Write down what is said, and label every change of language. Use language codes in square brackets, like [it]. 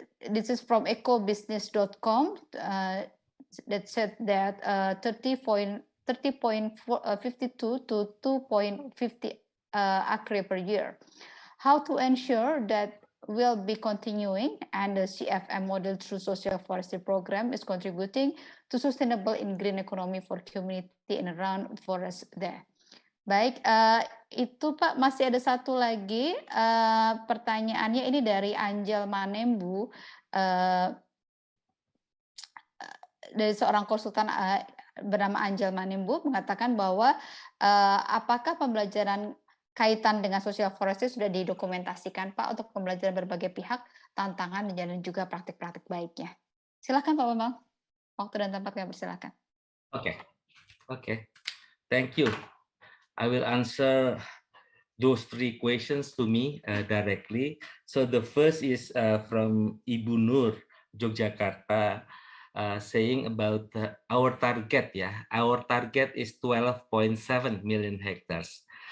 [en] This is from ecobusiness.com that said that 30.52 to 2.50 acre per year. How to ensure that will be continuing and the CFM model through social forestry program is contributing to sustainable in green economy for community and around forest there. [id] Baik, itu Pak, masih ada satu lagi pertanyaannya ini dari Angel Manembu, dari seorang konsultan bernama Angel Manembu mengatakan bahwa apakah pembelajaran kaitan dengan social forestry sudah didokumentasikan Pak untuk pembelajaran berbagai pihak, tantangan dan juga praktik-praktik baiknya. Silakan Pak Bambang, waktu dan tempat kami persilakan. [en] Okay. Thank you. I will answer those three questions to me directly. So the first is from Ibu Nur, Yogyakarta, saying about our target. Our target is 12.7 million hectares.